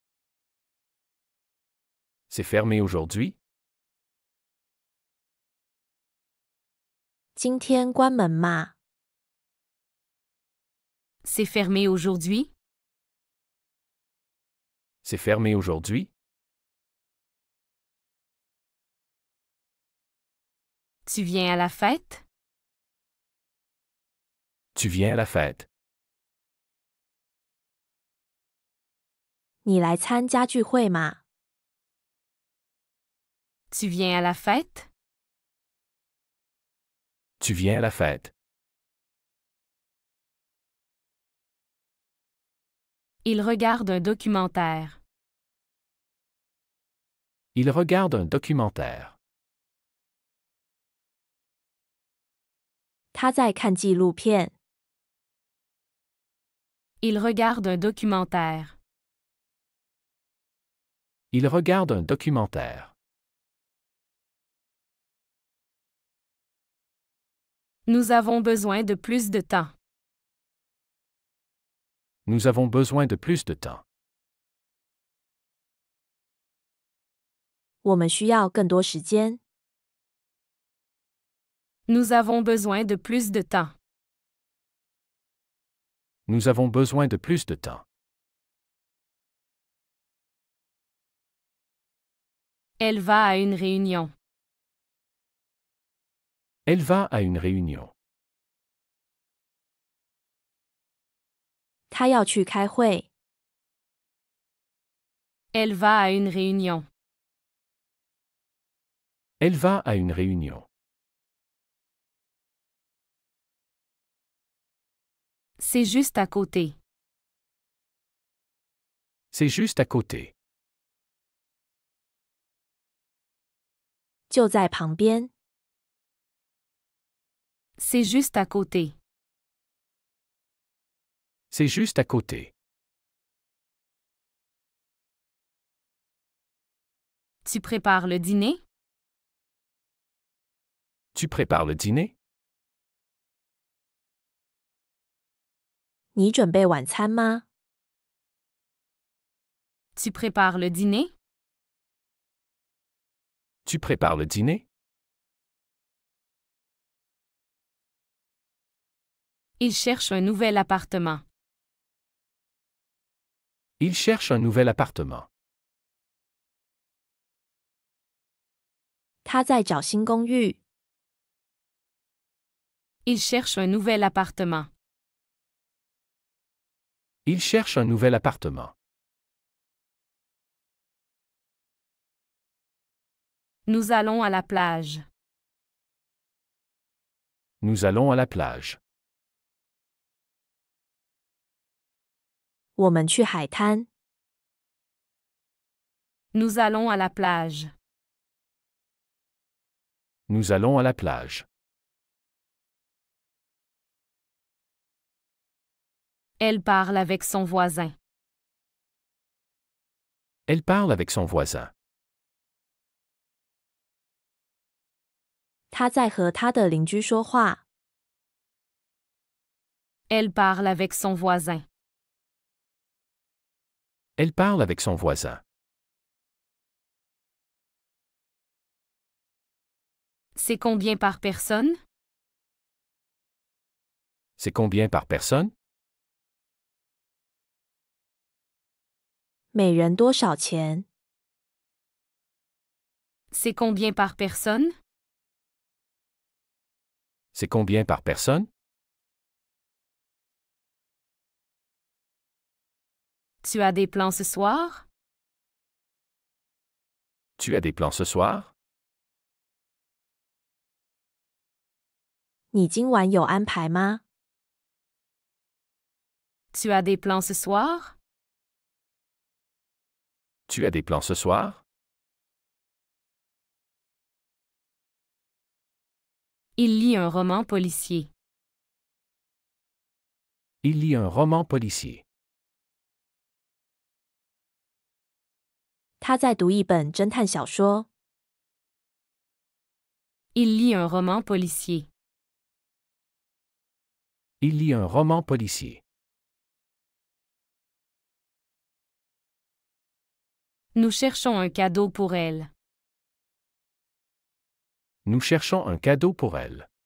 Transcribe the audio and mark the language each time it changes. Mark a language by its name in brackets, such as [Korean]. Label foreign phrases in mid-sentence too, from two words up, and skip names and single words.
[French] C'est fermé aujourd'hui? [Chinese] 今天关门吗？ [French] C'est fermé aujourd'hui? C'est fermé aujourd'hui? Tu viens à la fête? Tu viens à la fête? [Chinese] 你来参加聚会吗？ [French] Tu viens à la fête? Tu viens à la fête? Il regarde un documentaire. Il regarde un documentaire. [Chinese] 他在看纪录片。 [French] Il regarde un documentaire. Il regarde un documentaire. Nous avons besoin de plus de temps. Nous avons besoin de plus de temps. [Chinese] 我们需要更多时间。 [French] Nous avons besoin de plus de temps. Nous avons besoin de plus de temps. Elle va à une réunion. Elle va à une réunion. [Chinese] 他要去开会。 [French] Elle va à une réunion. Elle va à une réunion. C'est juste à côté. C'est juste à côté. [Chinese] 就在旁边。 [French] C'est juste à côté. C'est juste à côté. Tu prépares le dîner? Tu prépares le dîner? [Chinese] 你准备晚餐吗？ [French] Tu prépares le dîner? Tu prépares le dîner? Il cherche un nouvel appartement. Il cherche un nouvel appartement. [Chinese] 他在找新公寓。 [French] Il cherche un nouvel appartement. Il cherche un nouvel appartement. Nous allons à la plage. Nous allons à la plage. [Chinese] 我们去海滩。 [French] Nous allons à la plage. Nous allons à la plage. Elle parle avec son voisin. Elle parle avec son voisin. [Chinese] 他在和他的邻居说话。 [French] Elle parle avec son voisin. Elle parle avec son voisin. C'est combien par personne? C'est combien par personne? [Chinese] 每人多少钱？ [French] C'est combien par personne? C'est combien par personne? Tu as des plans ce soir? Tu as des plans ce soir? [Chinese] 你今晚有安排吗？ [French] Tu as des plans ce soir? Tu as des plans ce soir? Il lit un roman policier. Il lit un roman policier. [Chinese] 他在读一本侦探小说。 [French] Il lit un roman policier. Il lit un roman policier. Nous cherchons un cadeau pour elle. Nous cherchons un cadeau pour elle.